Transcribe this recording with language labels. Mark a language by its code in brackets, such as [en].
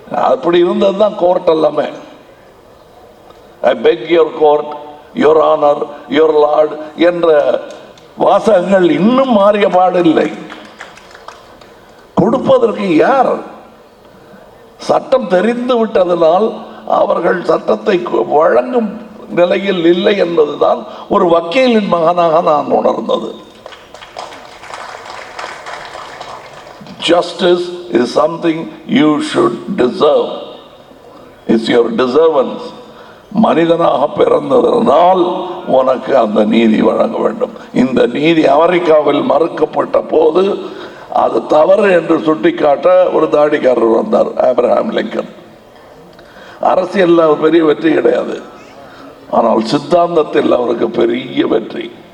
[ta] அப்படி இருந்ததுதான் கோர்ட் எல்லாமே. [en] I beg your court, your honour, your lord [ta] என்ற வாசகங்கள் இன்னும் மாறிய பாடில்லை. கொடுப்பதற்கு யார்? சட்டம் தெரிந்து விட்டதனால் அவர்கள் சட்டத்தை வழங்கும் நிலையில் இல்லை என்பதுதான் ஒரு வக்கீலின் மகனாக நான் உணர்ந்தது. [en] Justice is something you should deserve. It's your deservance. [ta] மனிதனாக பிறந்ததனால் உனக்கு அந்த நீதி வழங்க வேண்டும். இந்த நீதி அமெரிக்காவில் மறுக்கப்பட்ட போது அது தவறு என்று சுட்டிக்காட்ட ஒரு தாடிக்காரர் வந்தார், ஆப்ரஹாம் லிங்கன். அரசியல் அவர் பெரிய வெற்றி கிடையாது, ஆனால் சித்தாந்தத்தில் அவருக்கு பெரிய வெற்றி.